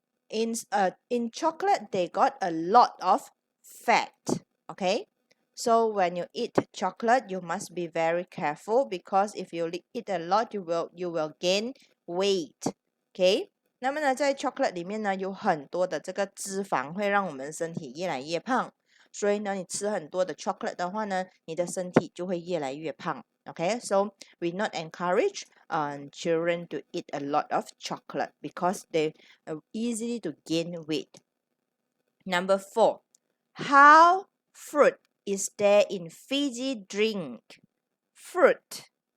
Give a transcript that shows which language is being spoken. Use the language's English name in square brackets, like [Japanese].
[English] In chocolate, they got a lot of fat. Okay, so when you eat chocolate, you must be very careful because if you eat a lot, you will gain weight. [Chinese] Okay， 那么呢，在 chocolate 里面呢，有很多的这个脂肪会让我们身体越来越胖。所以呢，你吃很多的 chocolate 的话呢，你的身体就会越来越胖。 [English] Okay, so we not encourage children to eat a lot of chocolate because they easily to gain weight. Number 4, how fruit is there in fizzy drink? Fruit.